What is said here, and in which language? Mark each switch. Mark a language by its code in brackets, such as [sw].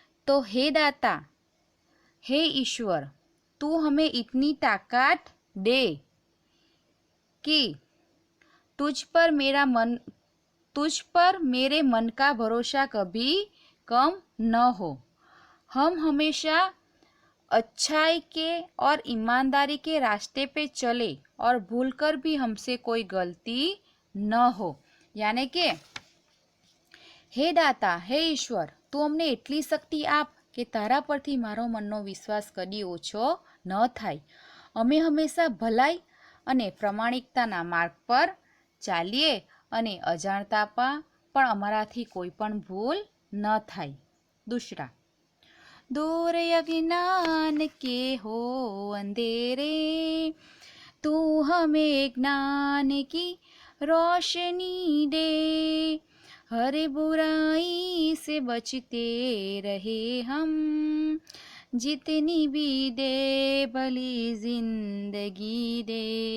[hi] तो हे दाता, हे ईश्वर, तू हमें इतनी ताकत दे कि तुझ पर मेरे मन का भरोसा कभी कम न हो। हम हमेशा अच्छाई के और ईमानदारी के रास्ते पे चले और भूलकर भी हमसे कोई गलती न हो। यानी कि हे दाता, हे ईश्वर, [gu] તું અમને એટલી શક્તિ આપ કે તારા પરથી મારો મનનો વિશ્વાસ કદી ઓછો ન થાય। અમે હંમેશા ભલાઈ અને પ્રમાણિકતાના માર્ગ પર ચાલીએ અને અજાણતામાં પણ અમારાથી કોઈ પણ ભૂલ ન થાય। [hi] दूसरा, दूर अज्ञान के हो अंधेरे, तू हमें ज्ञान की रोशनी दे, हर बुराई से बचते रहे हम, जितनी भी दे भली जिंदगी दे,